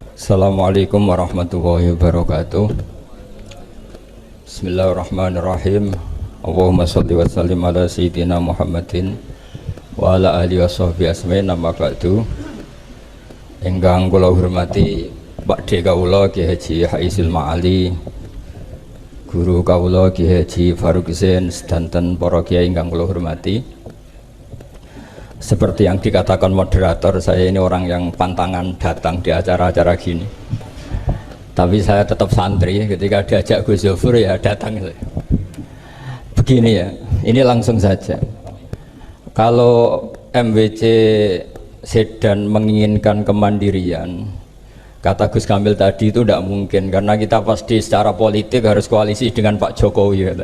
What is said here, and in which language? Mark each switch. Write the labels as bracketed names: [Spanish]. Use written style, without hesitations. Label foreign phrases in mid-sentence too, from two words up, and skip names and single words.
[Arabic] السلام عليكم ورحمة الله وبركاته بسم الله الرحمن الرحيم. اللهم صل وسلم على سيدنا محمد وعلى آله وصحبه أجمعين أما بعد. [Javanese] Ingkang kula hormati Pak D kawula Ki Haji Haisul Ma'ali, guru kawula Ki Haji Faruk Zain, sedanten para kiai ingkang kula hormati. [Indonesian] Seperti yang dikatakan moderator, saya ini orang yang pantangan datang di acara-acara gini. Tapi saya tetap santri, ketika diajak Gus Zofur ya datang. Begini ya, ini langsung saja. Kalau MWC Sedan menginginkan kemandirian, kata Gus Kamil tadi itu tidak mungkin, karena kita pasti secara politik harus koalisi dengan Pak Jokowi.